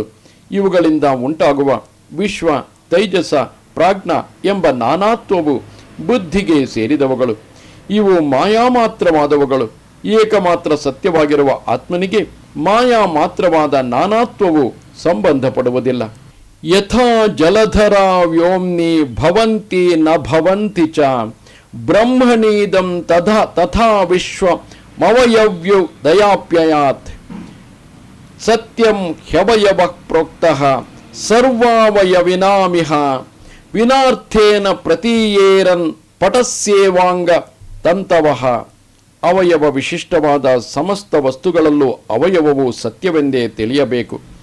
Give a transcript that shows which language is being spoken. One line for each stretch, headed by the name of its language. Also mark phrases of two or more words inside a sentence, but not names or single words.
Kannada: ಇವುಗಳಿಂದ ಉಂಟಾಗುವ ವಿಶ್ವ, ತೈಜಸ, ಪ್ರಾಜ್ಞ ಎಂಬ ನಾನಾತ್ವವು ಬುದ್ಧಿಗೆ ಸೇರಿದವುಗಳು. ಇವು ಮಾಯಾ ಮಾತ್ರವಾದವುಗಳು. ಏಕಮಾತ್ರ ಸತ್ಯವಾಗಿರುವ ಆತ್ಮನಿಗೆ ಮಾಯಾ ಮಾತ್ರವಾದ ನಾನಾತ್ವವು ಸಂಬಂಧಪಡುವುದಿಲ್ಲ.
Sanskrit: ಯಥಾ ಜಲಧರ ವ್ಯೋಮ್ನಿ ಭವಂತಿ ನ ಭವಂತಿ ಚ ಬ್ರಹ್ಮಣೀದಂ ತಥಾ ವಿಶ್ವಮವಯವ್ಯು ದಯಾಪ್ಯಯಾತ್. ಸತ್ಯಂ ಹ್ಯವಯವಃ ಪ್ರೋಕ್ತಃ ಸರ್ವಾವಯವಿನಾಮಿಹ ವಿನಾರ್ಥೇನ ಪ್ರತೀಯೇರನ್ ಪಟಸ್ಯೇವಾಂಗ ತಂತವಃ.
Kannada: ಅವಯವ ವಿಶಿಷ್ಟವಾದ ಸಮಸ್ತ ವಸ್ತುಗಳಲ್ಲೂ ಅವಯವವು ಸತ್ಯವೆಂದೇ ತಿಳಿಯಬೇಕು.